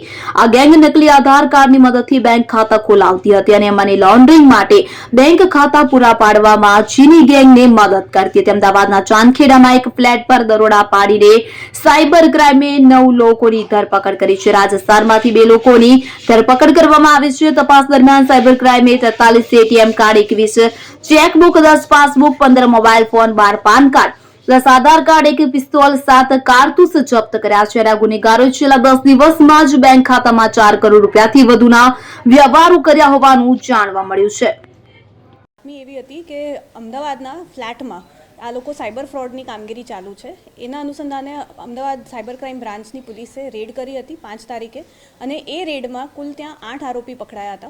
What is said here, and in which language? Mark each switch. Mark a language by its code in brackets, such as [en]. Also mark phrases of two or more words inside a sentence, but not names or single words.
[gu] આ ગેંગ નકલી આધાર કાર્ડની મદદથી બેંક ખાતા ખોલાવતી હતી અને [en] money laundering [gu] માટે બેંક ખાતા પૂરા પાડવામાં ચીની ગેંગને મદદ કરતી હતી। અમદાવાદના ચાંદખેડામાં એક ફ્લેટ પર દરોડા પાડીને [en] cyber crime [gu] 9 લોકોની ધરપકડ કરી છે। રાજસ્થાનમાંથી 2 લોકોની ધરપકડ કરવામાં આવી છે। તપાસ દરમિયાન [en] cyber crime [gu] 43 [en] ATM card, [gu] 21 ચેકબુક, 10 પાસબુક, 15 મોબાઇલ ફોન, 12 પાન કાર્ડ, 10 આધાર કાર્ડ, 1 પિસ્તોલ, 7 કારતૂસ જપ્ત કર્યા છે। આ ગુનેગારોએ છેલ્લા 10 દિવસમાં જ બેંક ખાતામાં 4 કરોડ રૂપિયાથી વધુના વ્યવહારો કર્યા હોવાનું જાણવા મળ્યું છે। એવી હતી કે અમદાવાદના ફ્લેટમાં આ લોકો [en] cyber fraud [gu] કામગીરી ચાલુ છે। એના અનુસંધાને અમદાવાદ [en] cyber crime branch [gu] પોલીસે રેડ કરી હતી 5 તારીખે અને એ રેડમાં કુલ ત્યાં 8 આરોપી પકડાયા હતા।